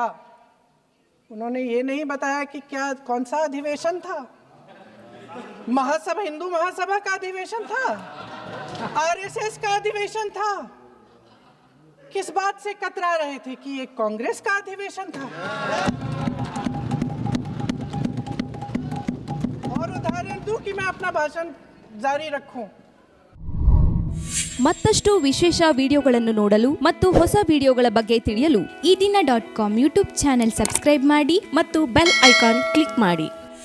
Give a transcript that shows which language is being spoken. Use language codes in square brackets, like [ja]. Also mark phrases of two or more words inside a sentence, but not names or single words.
[hi] उन्होंने ये नहीं बताया कि कौन सा अधिवेशन था, महासभा, हिंदू महासभा का अधिवेशन था, आरएसएस का अधिवेशन था, किस बात से कतरा रहे थे कि ये कांग्रेस का अधिवेशन था। और उदाहरण दूं कि मैं अपना भाषण जारी रखूं। [kn] ಮತ್ತಷ್ಟು ವಿಶೇಷ ವಿಡಿಯೋಗಳನ್ನು ನೋಡಲು ಮತ್ತು ಹೊಸ ವಿಡಿಯೋಗಳ ಬಗ್ಗೆ ತಿಳಿಯಲು ಈ ದಿನ .com [en] YouTube channel subscribe [kn] ಮಾಡಿ ಮತ್ತು [en] bell icon click [kn] ಮಾಡಿ.